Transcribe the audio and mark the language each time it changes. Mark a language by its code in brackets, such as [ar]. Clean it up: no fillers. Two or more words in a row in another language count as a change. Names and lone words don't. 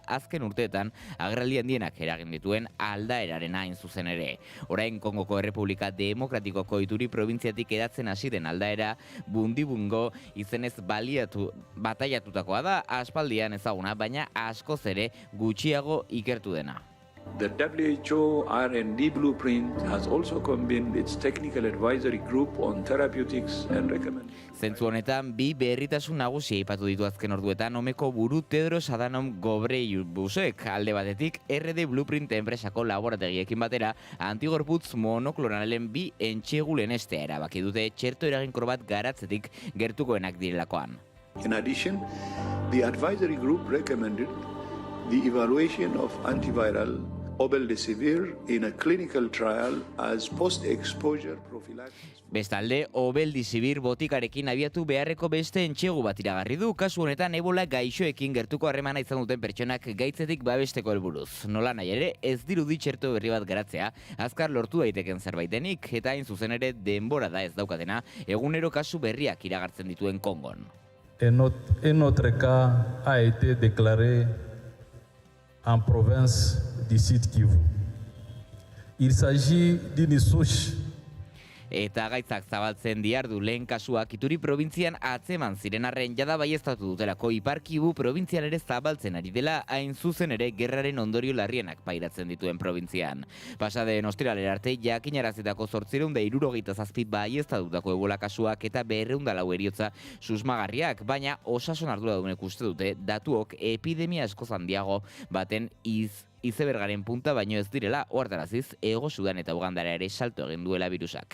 [eu] Azken urteetan agerraldi handienak eragin dituen aldaeraren hain zuzen ere. Orain Kongoko Errepublika Demokratikoko Ituri probintziatik edatzen hasi den aldaera bundibungo izenez bataiatutakoa da, aspaldian ezaguna, baina askoz ere gutxiago ikertu dena. [en] The WHO R&D blueprint has also convened its technical advisory group on therapeutics and recommendations. [eu] Zentzu honetan, bi berritasun nagusia aipatu ditu azken orduetan omeko buru Tedros Adhanom Ghebreyesusek alde batetik RD Blueprint enpresako laborategiekin batera antigorputz monoklonalen bi entxegulen estea erabaki dute txerto eraginkor bat garatzetik gertukoenak direlakoan. [en] In addition, the advisory group recommended the evaluation of antiviral obeldesivir in a clinical trial as post-exposure prophylaxis. [eu] Bestalde, obeldesivir botikarekin abiatu beharreko beste entxegu bat iragarri du, kasu honetan ebola gaixoekin gertuko harremana izan duten pertsonak gaitzetik babesteko helburuz. Nola nahi ere, ez dirudi txerto berri bat garatzea, azkar lortu daiteken zerbaitenik, eta hain zuzen ere denbora da ez daukatena, egunero kasu berriak iragartzen dituen Kongon. [fr] En notre cas a été déclaré en province du Sud Kivu. Il s'agit d'une souche. [eu] Eta gaitzak zabaltzen diardu lehen kasuak Ituri probintzian atzeman ziren arren jada baieztatu dutelako Ipar Kivu probintzian ere zabaltzen ari dela hain zuzen ere gerraren ondorio larrienak pairatzen dituen probintzian. Pasadeen ostiralera arte jakinarazitako 867 baieztatutako ebola kasuak eta 204 heriotza susmagarriak, baina osasun arduradunek uste dute datuok epidemia askoz handiago baten izebergaren punta baino ez direla ohartaraziz Hego Sudan eta Ugandara ere salto egin duela virusak.